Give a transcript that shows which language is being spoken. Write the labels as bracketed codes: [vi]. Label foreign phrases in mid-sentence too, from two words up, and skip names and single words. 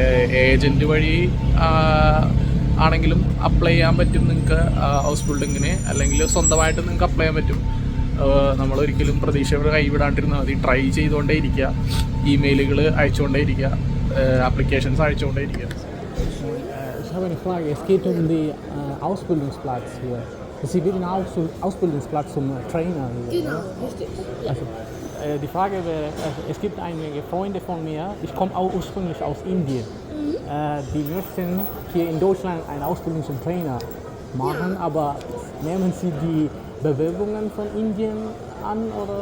[ml] ഏജൻറ്റ് വഴി ആണെങ്കിലും അപ്ലൈ ചെയ്യാൻ പറ്റും നിങ്ങൾക്ക് [en] house building, [ml] അല്ലെങ്കിൽ സ്വന്തമായിട്ട് നിങ്ങൾക്ക് അപ്ലൈ ചെയ്യാൻ പറ്റും. നമ്മളൊരിക്കലും പ്രതീക്ഷയോടെ കൈവിടാണ്ടിരുന്നാൽ മതി. ട്രൈ ചെയ്തുകൊണ്ടേ ഇരിക്കുക, ഇമെയിലുകൾ അയച്ചുകൊണ്ടേ ഇരിക്കുക, Applications അയച്ചുകൊണ്ടേ ഇരിക്കുക. [de] Ich habe eine Frage. Es geht um die Ausbildungsplatz hier. Sie will einen Ausbildungsplatz zum Trainer hier. Genau, richtig. Ja. Also, die Frage wäre, es gibt einige Freunde von mir, ich komme auch ursprünglich aus Indien, die möchten hier in Deutschland eine Ausbildung zum Trainer machen, aber nehmen Sie die Bewerbungen von Indien an oder?